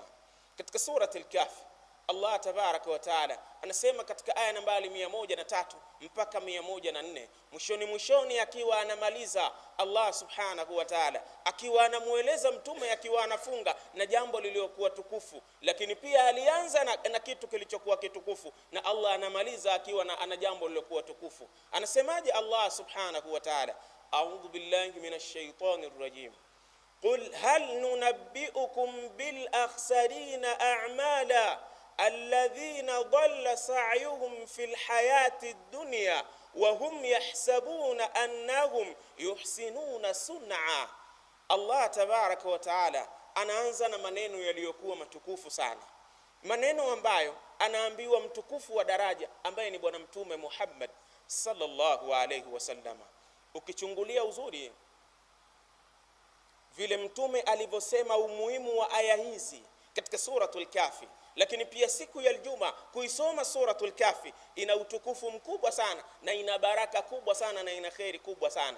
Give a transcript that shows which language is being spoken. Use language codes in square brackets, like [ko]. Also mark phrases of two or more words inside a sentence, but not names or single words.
[sw] Katika surati al-Kahf Allah [ar] تبارك وتعالى [sw] anasema katika aya nambari 103 mpaka 104, mwishoni akiwa anamaliza Allah [ar] سبحانه وتعالى [sw] akiwa anamueleza mtume akiwa anafunga na jambo lililokuwa tukufu, lakini pia alianza na kitu kilichokuwa kitukufu, na Allah anamaliza akiwa ana jambo lililokuwa tukufu. Anasemaje Allah [ar] سبحانه وتعالى? أعوذ بالله من الشيطان الرجيم. قل هل ننبئكم بالأخسرين أعمالا الذين ضل سعيهم في الحياة الدنيا وهم يحسبون أنهم يحسنون صنعا. [sw] Allah [ar] تبارك وتعالى [sw] anaanza na maneno yaliyokuwa matukufu sana, maneno ambayo anaambiwa mtukufu wa daraja ambaye ni bwana mtume Muhammad [ar] صلى الله عليه وسلم. [sw] Ukichungulia uzuri vile mtume alivyosema umuhimu wa aya hizi katika suratul Kafi, lakini pia siku ya Ijumaa kuisoma suratul Kafi ina utukufu mkubwa sana na ina baraka kubwa sana na ina khairi kubwa sana.